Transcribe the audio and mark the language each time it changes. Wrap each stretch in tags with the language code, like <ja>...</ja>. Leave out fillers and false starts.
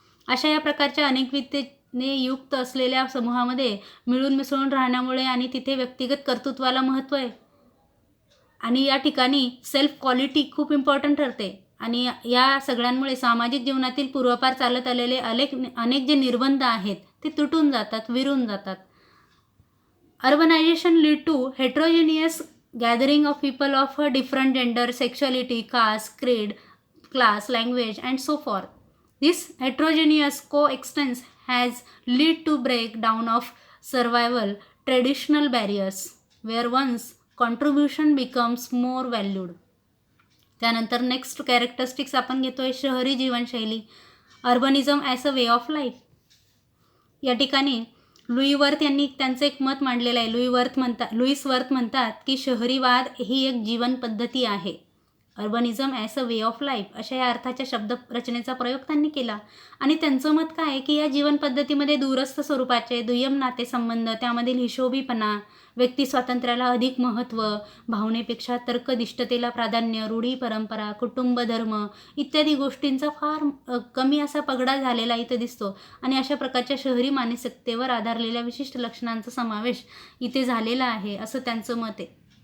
<mr>अशा या प्रकारच्या अनेकविधतेने युक्त असलेल्या समूहामध्ये मिळून मिसळून राहण्यामुळे आणि तिथे व्यक्तिगत कर्तृत्वाला महत्त्व आहे आणि या ठिकाणी सेल्फ क्वालिटी खूप इम्पॉर्टंट ठरते आणि या सगळ्यांमुळे सामाजिक जीवनातील पूर्वापार चालत आलेले अनेक जे निर्बंध आहेत ते तुटून जातात, विरून जातात.</mr> <en>Urbanization lead to heterogeneous gathering of people of a different gender, sexuality, caste, creed, class, language, and so forth. This heterogeneous coexistence has led to breakdown of survival traditional barriers, where one's contribution becomes more valued.</en> <mr>त्यानंतर next characteristics आपण घेतोय शहरी जीवनशैली,</mr> <en>Urbanism as a way of life.</en> <mr>या ठिकाणी Louis worth यांनी त्यांचं एक मत मांडलेलं आहे. लुईस वर्थ म्हणतात की शहरीवाद ही एक जीवन पद्धती आहे.</mr> <en>urbanism as a way of life</en> <mr>अशा या अर्थाच्या शब्दरचनेचा प्रयोग त्यांनी केला आणि त्यांचं मत काय आहे की या जीवन पद्धतीमध्ये दूरस्थ स्वरूपाचे दुय्यम नातेसंबंध, त्यामधील हिशोबीपणा, व्यक्ती स्वातंत्र्याला अधिक महत्त्व, भावनेपेक्षा तर्कनिष्ठतेला प्राधान्य, रूढी परंपरा, कुटुंब, धर्म इत्यादी गोष्टींचा फार कमी असा पगडा झालेला इथे दिसतो आणि अशा प्रकारच्या शहरी मानसिकतेवर आधारलेल्या विशिष्ट लक्षणांचा समावेश इथे झालेला आहे असं त्यांचं मत आहे.</mr>